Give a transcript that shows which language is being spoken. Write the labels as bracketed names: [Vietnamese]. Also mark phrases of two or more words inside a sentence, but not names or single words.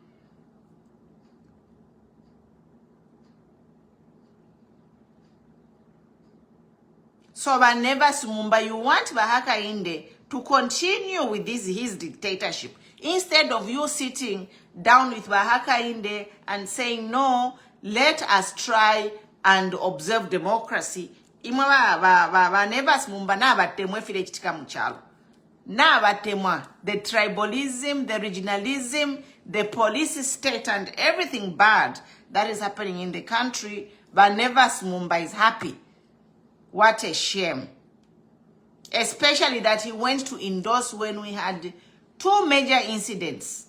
[English] So Barnabas Mumba, you want Bahaka Inde to continue with his dictatorship. Instead of you sitting down with Bahaka Inde and saying, no, let us try and observe democracy. [Bemba] Barnabas Mumba na batemwe file chitika mchalo. Na batemwa, [English] the tribalism, the regionalism, the police state and everything bad that is happening in the country, Barnabas Mumba is happy. What a shame. Especially that he went to endorse when we had two major incidents.